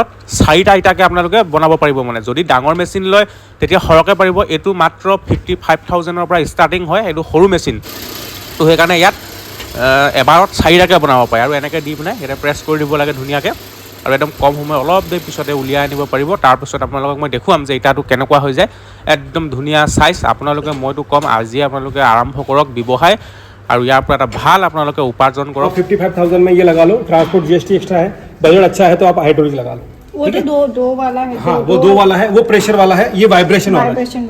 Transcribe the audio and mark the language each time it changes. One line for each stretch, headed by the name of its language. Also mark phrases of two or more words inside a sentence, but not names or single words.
Assamese: 4টা ইটাকে আপোনালোকে বনাব পাৰিব মানে যদি ডাঙৰ মেচিন লয় তেতিয়া সৰহকৈ পাৰিব এইটো মাত্ৰ 55,000 পৰা ষ্টাৰ্টিং হয় এইটো সৰু মেচিন তো সেইকাৰণে ইয়াত এবাৰত 4টাকে বনাব পাৰে আৰু এনেকৈ দি পিনে ইয়াতে প্ৰেছ কৰি দিব লাগে ধুনীয়াকৈ আৰু একদম কম সময় অলপ দেৰি পিছতে উলিয়াই আনিব পাৰিব তাৰপিছত আপোনালোকক মই দেখুৱাম যে ইটাটো কেনেকুৱা হৈ যায় একদম ধুনীয়া চাইজ আপোনালোকে মইতো কম আজিয়ে আপোনালোকে আৰম্ভ কৰক ব্যৱসায় আৰু ইয়াৰ পৰা এটা ভাল আপোনালোকে উপাৰ্জন কৰক
Hindi: 55,000 में ये लगा लो
English: transport GST extra
Hindi: है बजट अच्छा है तो आप हाइड्रोलिक लगा लो वो तो दो वाला है हाँ वो 2 वाला है वो प्रेशर वाला है ये वाइब्रेशन वाला है